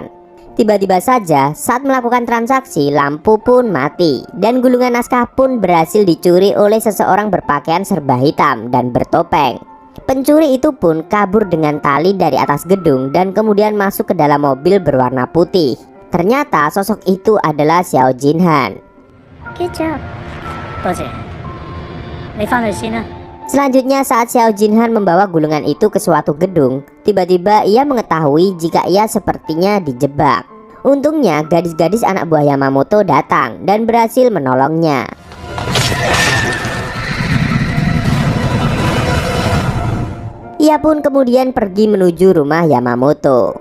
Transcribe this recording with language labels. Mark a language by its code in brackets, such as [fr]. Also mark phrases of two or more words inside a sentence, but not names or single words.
[id] Tiba-tiba saja saat melakukan transaksi, lampu pun mati dan gulungan naskah pun berhasil dicuri oleh seseorang berpakaian serba hitam dan bertopeng. Pencuri itu pun kabur dengan tali dari atas gedung dan kemudian masuk ke dalam mobil berwarna putih. Ternyata sosok itu adalah Xiao Jinhan. [en] Good job. [yue] 多謝。你返去先啦。 [id] Selanjutnya saat Xiao Jinhan membawa gulungan itu ke suatu gedung, tiba-tiba ia mengetahui jika ia sepertinya dijebak. Untungnya gadis-gadis anak buah Yamamoto datang dan berhasil menolongnya. Ia pun kemudian pergi menuju rumah Yamamoto.